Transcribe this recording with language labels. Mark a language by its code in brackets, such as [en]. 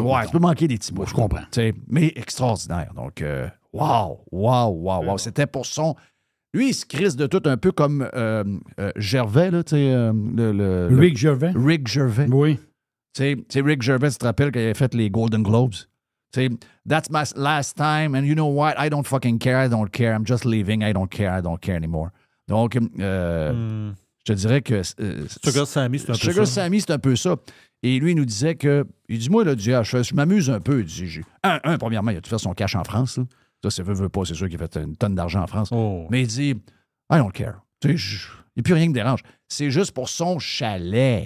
[fr] Ouais, tu peux manquer des petits bouts. Je comprends. Mais extraordinaire. Donc, wow. C'était pour son... Lui, il se crisse de tout un peu comme Gervais, là, tu sais... Rick Gervais. Rick Gervais. Oui. Tu sais, Rick Gervais, tu te rappelles qu'il avait fait les Golden Globes? Tu sais, [en] that's my last time, and you know what? I don't fucking care, I don't care. I'm just leaving, I don't care anymore. [fr] Donc, je te dirais que... Sugar Sammy, c'est un peu ça. Sugar Sammy, c'est un peu ça. Et lui, il nous disait que... Il dit, moi, là, je m'amuse un peu. Il dit, premièrement, il a tout fait son cash en France. Là. Ça, c'est veut pas, c'est sûr qu'il a fait une tonne d'argent en France. Oh. Mais il dit, [en] I don't care. [fr] Tu sais, il n'y a plus rien qui me dérange. C'est juste pour son chalet.